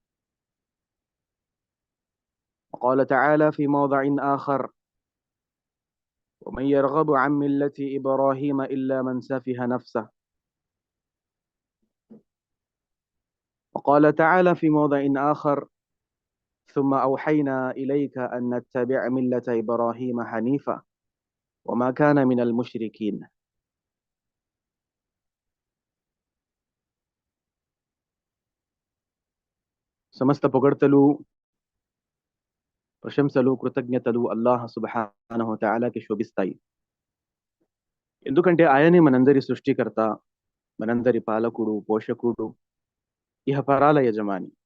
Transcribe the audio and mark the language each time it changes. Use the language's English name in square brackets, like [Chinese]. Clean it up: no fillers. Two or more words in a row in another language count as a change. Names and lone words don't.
[Arabic] وقال تعالى في موضع آخر: ومن يرغب عن ملة إبراهيم إلا من سفه نفسه. وقال تعالى في موضع آخر: ثم أوحينا إليك أن نتبع ملة إبراهيم حنيفا وما كان من المشركين. [Telugu] సమస్త పొగడ్తలు, ప్రశంసలు, కృతజ్ఞతలు [Arabic] الله سبحانه تعالى [Telugu] శోభిస్తాయి. ఎందుకంటే ఆయనే మనందరి సృష్టికర్త, మనందరి పాలకుడు, పోషకుడు, ఇహపరాల యజమాని.